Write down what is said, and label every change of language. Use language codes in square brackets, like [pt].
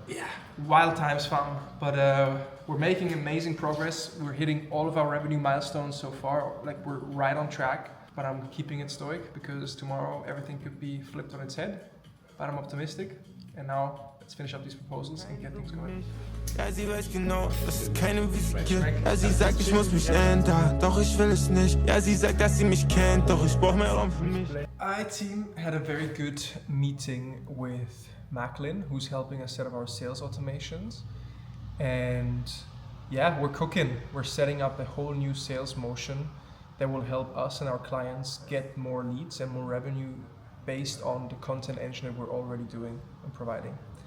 [en] Yeah, wild times, fam. But we're making amazing progress. We're hitting all of our revenue milestones so far. Like, we're right on track, but I'm keeping it stoic because tomorrow everything could be flipped on its head. But I'm optimistic. And now let's finish up these proposals and get things going. [de] Ja, sie weiß genau, dass es keine Wiese gibt. Ja, sie sagt, ich muss mich ändern, doch ich will es nicht. Ja, sie sagt, dass sie mich kennt, doch ich brauch mehr Raum für mich. [en] Our team had a very good meeting with Macklin, who's helping us set up our sales automations. And yeah, we're cooking. We're setting up a whole new sales motion that will help us and our clients get more leads and more revenue based on the content engine that we're already doing and providing.